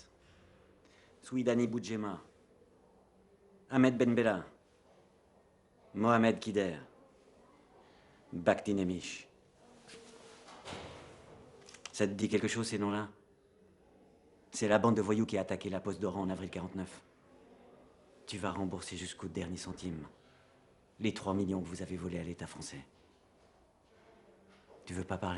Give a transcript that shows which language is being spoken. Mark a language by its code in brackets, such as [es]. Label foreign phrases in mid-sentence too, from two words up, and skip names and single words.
[fr] Souidani Boudjema. Ahmed Ben Bella. Mohamed Kider. Bakhti Nemish. Ça te dit quelque chose, ces noms-là? C'est la bande de voyous qui a attaqué la poste d'Oran en avril 49. Tu vas rembourser jusqu'au dernier centime les 3 millions que vous avez volés à l'État français. Tu veux pas parler?